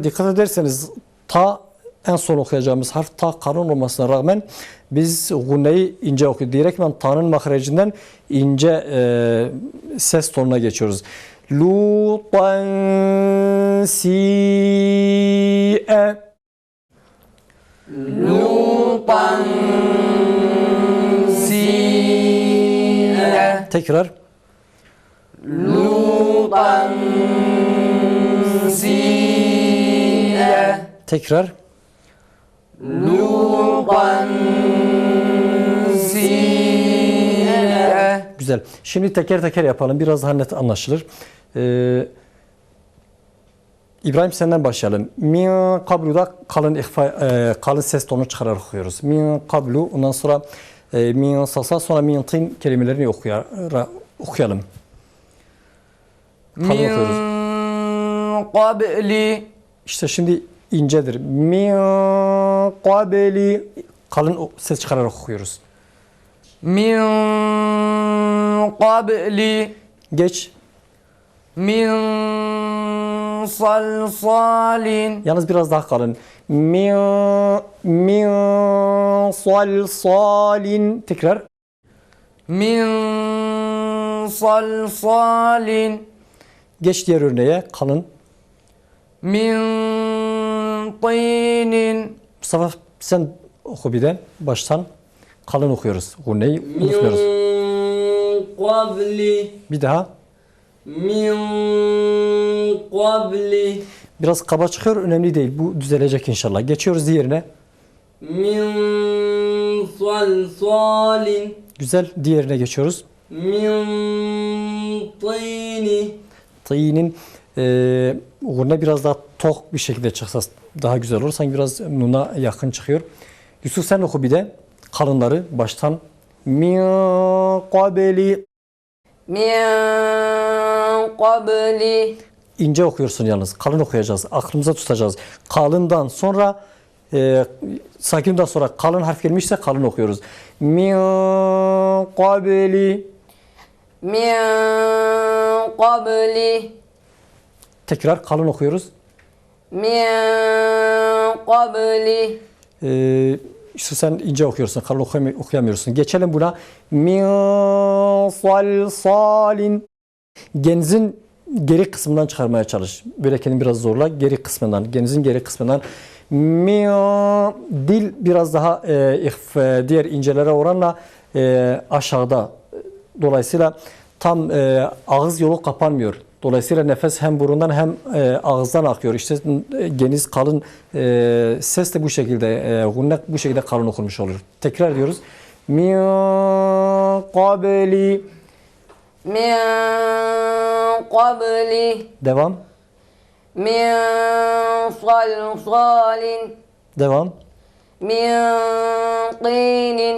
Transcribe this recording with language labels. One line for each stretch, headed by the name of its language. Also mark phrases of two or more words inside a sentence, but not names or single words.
Turkish: Dikkat ederseniz ta en son okuyacağımız harf ta kalın olmasına rağmen biz gunneyi ince okuyoruz. Direktmen ta'nın mahrecinden ince ses tonuna geçiyoruz.
Arabic: لوطا سيئا لُوطًا سِيئًا
Turkish: tekrar
Arabic: لُوطًا سِيئًا
Turkish: tekrar
Arabic: لُوطًا سِيئًا
Turkish: güzel. Şimdi teker teker yapalım. Biraz daha net anlaşılır. İbrahim senden başlayalım.
Arabic: من قبل'da
Turkish: kalın ses tonu çıkararak okuyoruz.
Arabic: من قبل
Turkish: ondan sonra
Arabic: من صلصال
Turkish: sonra
Arabic: من طين
Turkish: kelimelerini okuyalım. Kalın
Arabic: مِنْ
Turkish: okuyoruz.
Arabic: قَبْلِ
Turkish: İşte şimdi incedir.
Arabic: من قبل
Turkish: kalın ses çıkararak okuyoruz.
Arabic: مِنْ قَبْلِ
Turkish: Geç.
Arabic: مِنْ صَلْصَالٍ
Turkish: Yalnız biraz daha kalın.
Arabic: من صلصال tekrar. مِنْ صَلْصَالٍ
Turkish: Geç diğer örneğe kalın.
Arabic: مِنْ طِينٍ
Turkish: Mustafa sen oku bir de baştan kalın okuyoruz. Gunneyi unutmuyoruz.
Arabic: قَبْلِ
Turkish: Bir daha.
Arabic: مِنْ قَبْلِ
Turkish: Biraz kaba çıkıyor. Önemli değil. Bu düzelecek inşallah. Geçiyoruz diğerine.
Arabic: مِنْ صَلْصَالٍ
Turkish: Güzel. Diğerine geçiyoruz.
Arabic: مِنْ طِينٍ
Turkish: Tayinin gunne biraz daha tok bir şekilde çıksa daha güzel olur. Sanki biraz nuna yakın çıkıyor. Yusuf sen oku bir de kalınları baştan.
Arabic: من قبل مِنْ قَبْلِ
Turkish: ince okuyorsun yalnız. Kalın okuyacağız. Aklımıza tutacağız. Kalından sonra sakinden sonra kalın harf gelmişse kalın okuyoruz.
Arabic: من قبل مِنْ قَبْلِ
Turkish: tekrar kalın okuyoruz.
Arabic: مِنْ قَبْلِ
Turkish: İşte sen ince okuyorsun. Kalın okuyamıyorsun. Geçelim buna.
Arabic: من صلصال
Turkish: genizin geri kısmından çıkarmaya çalış. Böyle kendini biraz zorla. Geri kısmından. Genizin geri kısmından. Dil biraz daha diğer incelere oranla aşağıda. Dolayısıyla tam ağız yolu kapanmıyor. Dolayısıyla nefes hem burundan hem ağızdan akıyor. İşte geniz kalın ses de bu şekilde gunne bu şekilde kalın okunmuş olur. Tekrar ediyoruz.
Arabic: من قبل مِنْ قَبْلِ
Turkish: devam.
Arabic: مِنْ صَلْصَالٍ
Turkish: Devam.
Arabic: مِنْ طِينٍ